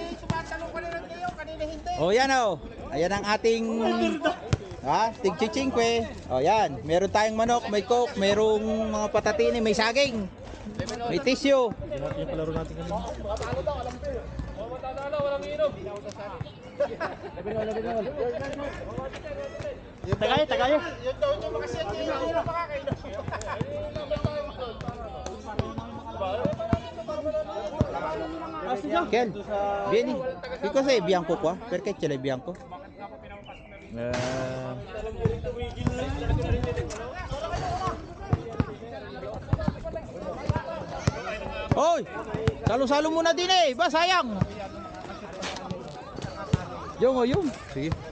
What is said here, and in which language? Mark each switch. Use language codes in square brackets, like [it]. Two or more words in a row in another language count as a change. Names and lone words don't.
[tl] Yan Ayan ang ating tig-chichingkwe. Yan. Meron tayong manok, may coke, merong mga patatini, may saging, may tissue. Yung palaro natin kanina. Tagay. [it] Kel, vieni. Che cos'è bianco qua? Perché ce l'hai bianco? [tl] Hoy! Salo-salo muna din eh. Ba, sayang. Yung. Sige.